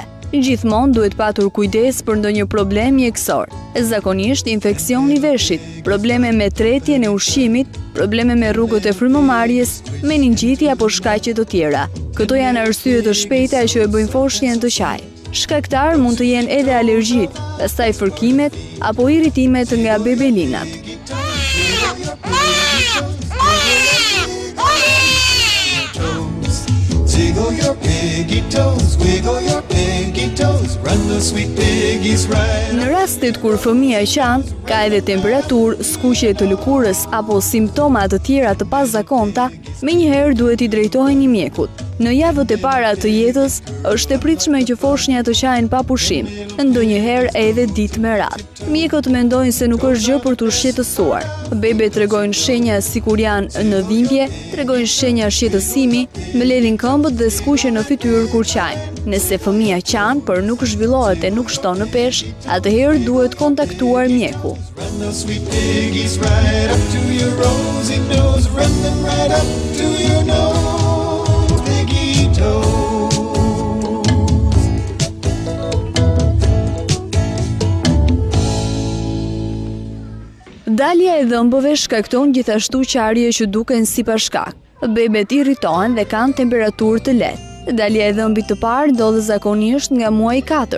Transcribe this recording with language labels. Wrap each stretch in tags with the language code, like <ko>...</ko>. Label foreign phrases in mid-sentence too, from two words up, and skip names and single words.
<sq>Gjithmonë duhet patur kujdes për ndonjë problem mjekësor, zakonisht infeksion i veshit, probleme me tretjen e ushqimit, probleme me rrugët e frymëmarrjes, meningjiti apo shkaqe të tjera. Këto janë arsye të shpejta që e bëjnë foshnjën të qaj. Shkaktar mund të jenë edhe alergjit, pastaj fërkimet apo irritimet nga bebelinat.</sq> <en>Wiggle your piggy toes, wiggle your piggy toes, run the sweet piggies right.</en> <sq>Në rastet kur fëmia qan, ka edhe temperaturë, skuqje të lëkurës apo simptoma të tjera të pazakonta, menjëherë duhet i drejtoheni mjekut. Në javët e para të jetës, është e pritshme që foshnja të qajnë pa pushim, ndonjëherë edhe ditë me radhë. Mjekët mendojnë se nuk është gjë për t'u shqetësuar. Bebet tregojnë shenja si kur janë në dhimbje, tregojnë shenja shqetësimi, mbledhin këmbët dhe skuqje në fytyrë kur qajnë. Nëse fëmia qan, por nuk zhvillohet e nuk shton në peshë, atëherë duhet kontaktuar mjeku.</sq> <en>Run the sweet piggies right up to your rosy nose, run them right up to your nose, piggy toes.</en> <sq>Dalja e dhëmbëve shkakton gjithashtu qarje që duken si pa shkak. Bebet irritohen dhe kanë temperaturë të lehtë. Dalja e dhëmbit të parë ndodhet zakonisht nga muaji 4.</sq>